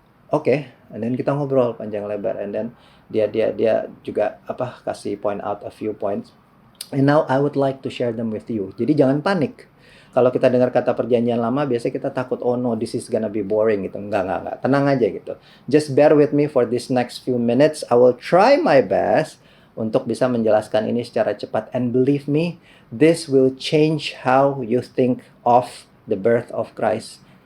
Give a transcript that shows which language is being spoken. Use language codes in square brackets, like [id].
[en] Oke, and then [id] kita ngobrol panjang lebar, [en] and then [id] dia juga kasih [en] point out a few points. And now I would like to share them with you. [id] Jadi jangan panik. Kalau kita dengar kata perjanjian lama, biasanya kita takut, [en] oh no, this is gonna be boring [id] gitu. Enggak. Tenang aja gitu. [en] Just bear with me for this next few minutes. I will try my best [id] untuk bisa menjelaskan ini secara cepat. [en] And believe me, this will change how you think of the birth of Christ.